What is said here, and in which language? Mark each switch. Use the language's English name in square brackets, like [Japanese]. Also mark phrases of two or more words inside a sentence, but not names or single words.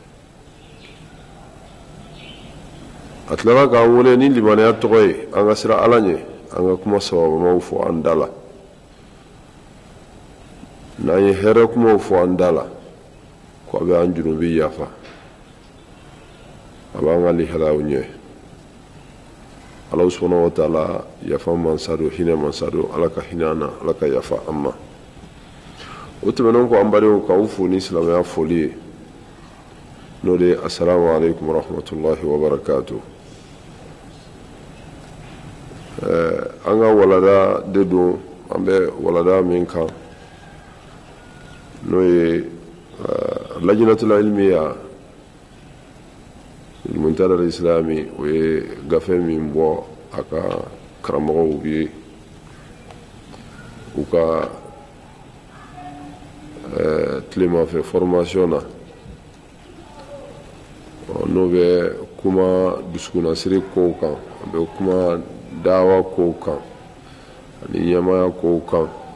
[Bambara] A tilara k'an wele ni limaniya tɔgɔ ye an ka sira ala ɲɛ an ka kuma sababamaw fɔ an da la n'an ye hɛrɛ kumaw fɔ an da la ko a bɛ an junubi yafa a b'an ka lihalaw ɲɛ ala [Arabic] سبحانه وتعالى [Bambara] yafa mansa do hinɛ mansa do ala ka hinɛ an na ala ka yafa an ma. O tɛmɛnen kɔ an badenw k'aw fo ni silamɛya foli ye n'o de ye [Arabic] السلام عليكم ورحمة الله وبركاته. [Bambara] An ka walada de don an bɛ walada min kan n'o ye [Arabic] اللجنة العلمية منتدى الإسلامي [Bambara] o ye gafe min bɔ a ka karamɔgɔw ye u ka tilemafɛ formation na n'o bɛ kuma dusukunnasiri kow kan a bɛ kuma dawa kow kan ani ɲɛmaya kow kan.